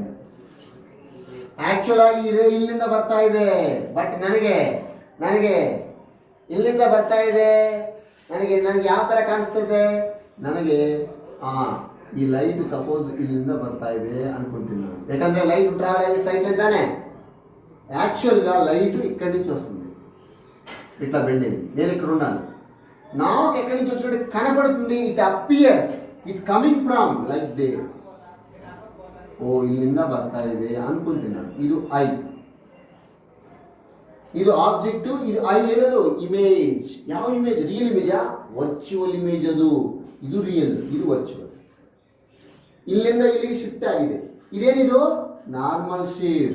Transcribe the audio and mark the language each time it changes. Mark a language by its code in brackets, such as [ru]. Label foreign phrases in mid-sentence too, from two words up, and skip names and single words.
[kn] ಆಕ್ಚುಲ್ ಆಗಿ ಇಲ್ಲಿಂದ ಬರ್ತಾ ಇದೆ, ಬಟ್ ನನಗೆ ಇಲ್ಲಿಂದ ಬರ್ತಾ ಇದೆ. ನನಗೆ ಯಾವ ಥರ ಕಾಣಿಸ್ತದೆ, ನನಗೆ ಈ [en] light suppose [kn] ಇಲ್ಲಿಂದ ಬರ್ತಾ ಇದೆ అనుకుంటున్నాను ನಾನು. [te] ಯಾಕಂದ್ರೆ [en] light travel అయ్యే straight line [te] ತಾನೆ. యాక్చువల్గా లైట్ ఇక్కడి నుంచి వస్తుంది, ఇట్లా బెండ్ అయింది. నేను ఇక్కడ ఉన్నాను, నాకు ఎక్కడి నుంచి వచ్చినట్టు కనపడుతుంది. [en] It appears, it coming from like this. [kn] ಓ ಇಲ್ಲಿಂದ ಬರ್ತಾ ಇದೆ ಅನ್ಕೊಂತೀನಿ. ಇದು ಐ, ಇದು ಆಬ್ಜೆಕ್ಟ್, ಇದು ಐ ಏನದು ಇಮೇಜ್. ಯಾವ ಇಮೇಜ್? [en] real image? virtual image [kn] ಅದು. ಇದು ರಿಯಲ್, ಇದು ವರ್ಚುವಲ್. ಇಲ್ಲಿಂದ ಇಲ್ಲಿಗೆ ಶಿಫ್ಟ್ ಆಗಿದೆ. ಇದೇನಿದು [en] normal shift.